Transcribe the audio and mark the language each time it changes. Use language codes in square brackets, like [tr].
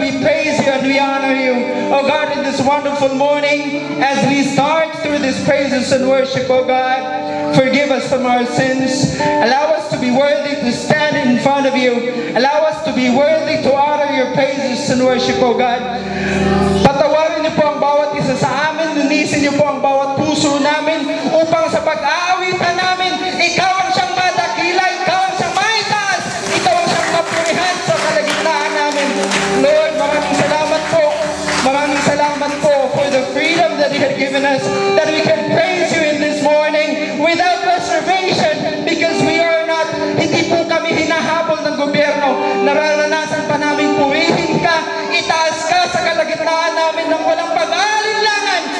[en] God, in this wonderful morning, as we start through this praises and worship, oh God, forgive us from our sins. Allow us to be worthy to stand in front of you. Allow us to be worthy to honor your praises and worship, oh God. [tl] Patawarin niyo po ang bawat isa sa amin. Linisin niyo po ang bawat puso namin upang sa pag-aawitan namin, ikaw ang siyang madakila, ikaw ang siyang maitaas, ikaw ang siyang mapurihan sa kalagitnaan namin. Lord, maraming salamat po. Maraming salamat po [en] for the freedom that you had given us, that we can praise you in this morning without reservation, because we are not, [tl] hindi po kami hinahabol ng gobyerno. Nararanasan pa namin purihin ka, itaas ka sa kalagitnaan namin ng walang pag-aalinlangan.